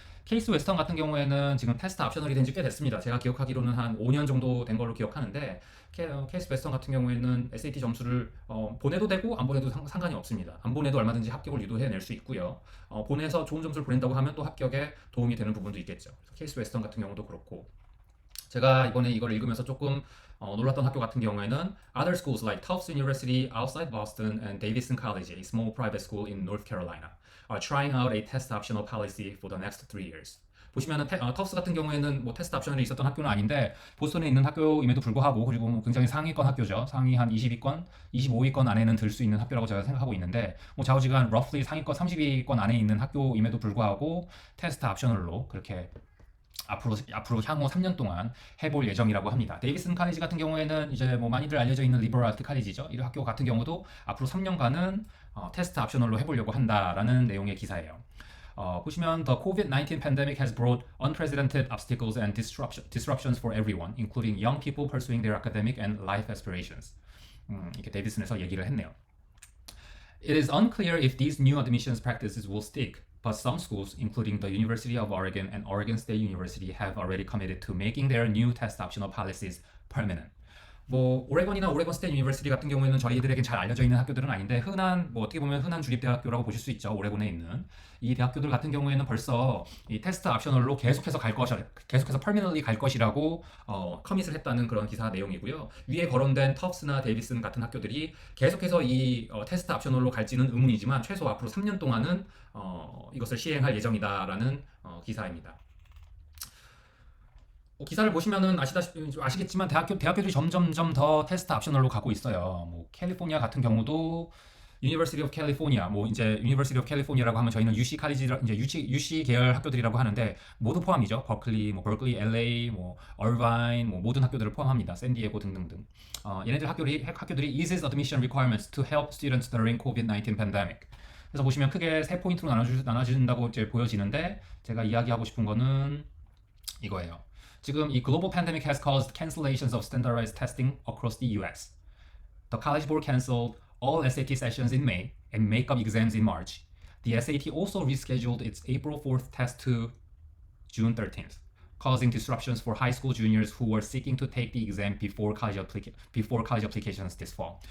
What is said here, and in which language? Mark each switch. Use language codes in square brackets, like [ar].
[ko] 케이스 웨스턴 같은 경우에는 지금 테스트 옵셔널이 된 지 꽤 됐습니다. 제가 기억하기로는 한 5년 정도 된 걸로 기억하는데 케이스 웨스턴 같은 경우에는 SAT 점수를 보내도 되고 안 보내도 상관이 없습니다. 안 보내도 얼마든지 합격을 유도해낼 수 있고요. 보내서 좋은 점수를 보낸다고 하면 또 합격에 도움이 되는 부분도 있겠죠. 케이스 웨스턴 같은 경우도 그렇고 제가 이번에 이걸 읽으면서 조금 놀랐던 학교 같은 경우에는 [en] Other schools like Tufts University outside Boston and Davidson College, a small private school in North Carolina, are trying out a test optional policy for the next 3 years. [ko] 보시면은 터프스 같은 경우에는 뭐 테스트 옵션이 있었던 학교는 아닌데 보스턴에 있는 학교임에도 불구하고 그리고 뭐 굉장히 상위권 학교죠. 상위 한 20위권, 25위권 안에는 들 수 있는 학교라고 제가 생각하고 있는데 뭐 좌우지간 roughly 상위권 30위권 안에 있는 학교임에도 불구하고 테스트 옵셔널로 그렇게 앞으로 향후 3년 동안 해볼 예정이라고 합니다. 데이비슨 카리지 같은 경우에는 이제 뭐 많이들 알려져 있는 리버럴 아트 카리지죠. 이 학교 같은 경우도 앞으로 3년간은 테스트 옵셔널로 해보려고 한다라는 내용의 기사예요. 보시면 [en] The COVID-19 pandemic has brought unprecedented obstacles and disruptions for everyone, including young people pursuing their academic and life aspirations. [ko] 이렇게 데이비슨에서 얘기를 했네요. [en] It is unclear if these new admissions practices will stick, but some schools, including the University of Oregon and Oregon State University, have already committed to making their new test optional policies permanent. [ko] 뭐 오레곤이나 오레곤 스테이트 유니버시티 같은 경우에는 저희들에게 잘 알려져 있는 학교들은 아닌데 흔한 뭐 어떻게 보면 흔한 주립 대학교라고 보실 수 있죠. 오레곤에 있는 이 대학교들 같은 경우에는 벌써 이 테스트 옵셔널로 계속해서 퍼미널리 갈 것이라고 커밋을 했다는 그런 기사 내용이고요. 위에 거론된 터프스나 데이비슨 같은 학교들이 계속해서 이 테스트 옵셔널로 갈지는 의문이지만 최소 앞으로 3년 동안은 이것을 시행할 예정이다라는 기사입니다. 기사를 보시면은 아시겠지만 대학교들이 점점점 더 테스트 옵셔널로 가고 있어요. 뭐 캘리포니아 같은 경우도 University of California, 뭐 이제 University of California라고 하면 저희는 UC 칼리지 이제 UC 계열 학교들이라고 하는데 모두 포함이죠. 버클리, 뭐 버클리, LA, 뭐 얼바인, 뭐 모든 학교들을 포함합니다. 샌디에고 등등등. 얘네들 학교들이 [en] eases admission requirements to help students during COVID-19 pandemic. [ko] 그래서 보시면 크게 세 포인트로 나눠진다고 이제 보여지는데 제가 이야기하고 싶은 거는 이거예요. 지금 이 [en] global pandemic has caused cancellations of standardized testing across the US. The College Board canceled all SAT sessions in May and makeup exams in March. The SAT also rescheduled its April 4th test to June 13th, causing disruptions for high school juniors who were seeking to take the exam before college applications this fall.